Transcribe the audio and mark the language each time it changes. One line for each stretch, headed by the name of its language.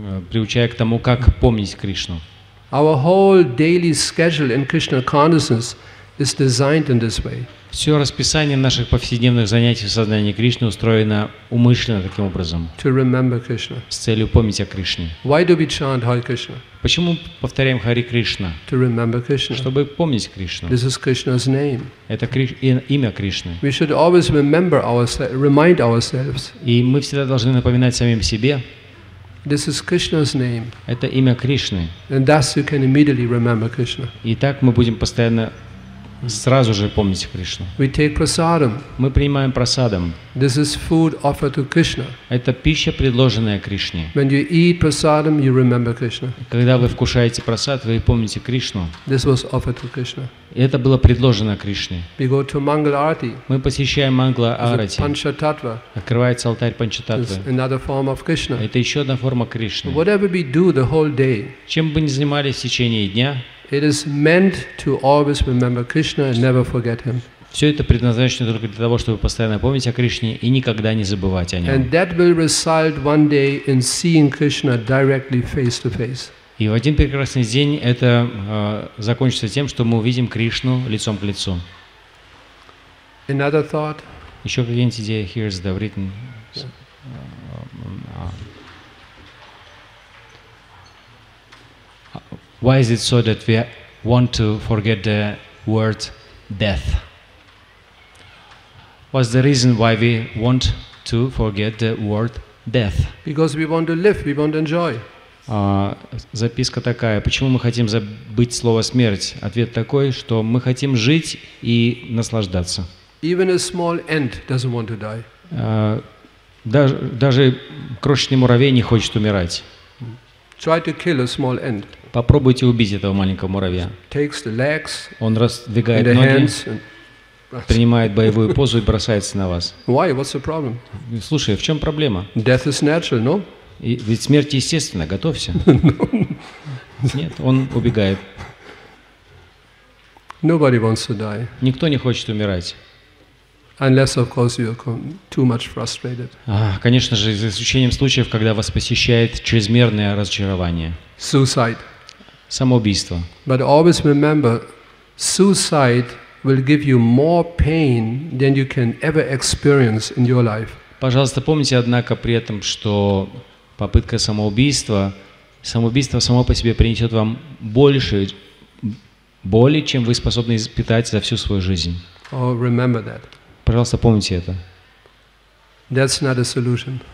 Russian: приучая к тому, как помнить Кришну.
English: Our whole daily schedule in Krishna consciousness is designed in this way.
Russian: Все расписание наших повседневных занятий в сознании Кришны устроено умышленно таким образом,
English: To remember Krishna.
Russian: с целью помнить о Кришне.
English: Why do we chant Hare Krishna?
Russian: Почему повторяем Харе Кришна?
English: To remember Krishna.
Russian: Чтобы помнить Кришну.
English: This is Krishna's name.
Russian: Это имя Кришны.
English: We should always remember remind ourselves.
Russian: И мы всегда должны напоминать самим себе,
English: This is Krishna's name.
Russian: это имя Кришны.
English: And thus you can immediately remember Krishna.
Russian: И так мы будем постоянно сразу же помнить Кришну.
English: We take prasadam.
Russian: Мы принимаем прасадам.
English: This is food offered to Krishna.
Russian: Это пища, предложенная Кришне.
English: When you eat prasadam, you remember Krishna.
Russian: Когда вы вкушаете прасад, вы помните Кришну.
English: This was offered to Krishna.
Russian: И это было предложено Кришне.
English: We go to Mangala Arati.
Russian: Мы посещаем Мангла Арати.
English: Panchatattva.
Russian: Открывается алтарь Панчататвы.
English: It's another form of Krishna.
Russian: Это еще одна форма Кришны.
English: Whatever we do the whole day,
Russian: Чем бы ни занимались в течение дня,
English: it is meant to always remember Krishna and never forget him.
Russian: все это предназначено только для того, чтобы постоянно помнить о Кришне и никогда не забывать о нем.
English: And that will result one day in seeing Krishna directly face to face.
Russian: И в один прекрасный день это закончится тем, что мы увидим Кришну лицом к лицу.
English: Another thought.
Russian: Еще какие-нибудь идеи?
English: Here's the written. Why is it so that we want to forget the word death? What's the reason why we want to forget the word death? Because we want to live, we want to enjoy.
Russian: Записка такая: почему мы хотим забыть слово смерть? Ответ такой, что мы хотим жить и наслаждаться.
English: Even a small ant doesn't want to die.
Russian: Даже крошечный муравей не хочет умирать.
English: Try to kill a small ant.
Russian: Попробуйте убить этого маленького муравья.
English: Takes the legs,
Russian: Он раздвигает
English: the
Russian: ноги,
English: hands,
Russian: принимает боевую позу и бросается на вас.
English: Why? What's the problem?
Russian: Слушай, в чем проблема?
English: Death is natural, no?
Russian: Ведь смерть естественна, готовься. Нет, он убегает.
English: Nobody wants to die.
Russian: Никто не хочет умирать.
English: Unless, of course, you're too much frustrated.
Russian: Конечно же, за исключением случаев, когда вас посещает чрезмерное разочарование.
English: Suicide.
Russian: Самоубийство.
English: But always remember, suicide will give you more pain than you can ever experience in your life.
Russian: Пожалуйста, помните, однако, при этом, что попытка самоубийства само по себе принесет вам больше боли, чем вы способны испытать за всю свою жизнь.
English: Oh, remember that.
Russian: Пожалуйста, помните это.
English: That's not a solution.